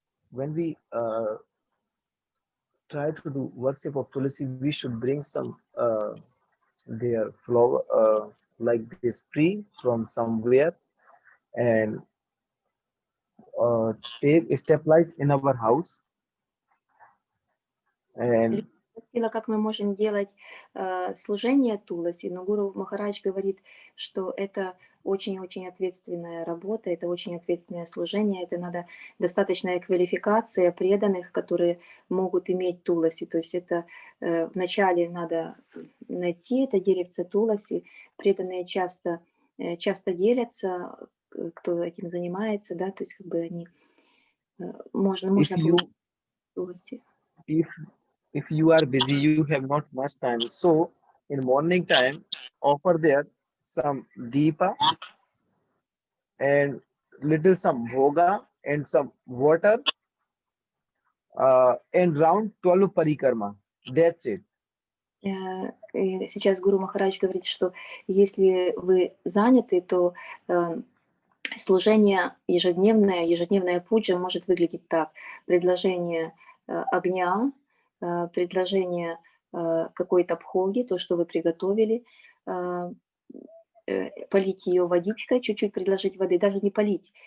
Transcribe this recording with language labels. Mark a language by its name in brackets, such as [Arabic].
[English] When we try to do worship of Tulsi, we should bring some their flower like this tree from somewhere and take stabilize in our house and [Russian] Спросила, как мы можем делать служение Туласи, но Гуру Махарадж говорит, что это очень-очень ответственная работа, это очень ответственное служение, это надо достаточная квалификация преданных, которые могут иметь Туласи. То есть это вначале надо найти это деревце Туласи, преданные часто делятся, кто этим занимается, да, то есть как бы они можно получить Туласи. [English] if you are busy, you have not much time. So in morning time, offer there some deepa and little some bhoga and some water and round 12 parikrama. That's it. [Russian] И сейчас Гуру Махарадж говорит, что если вы заняты, то служение ежедневная пуджа может выглядеть так. Предложение огня, предложение какой-то бхоги, то, что вы приготовили, полить ее водичкой, чуть-чуть предложить воды, даже не полить.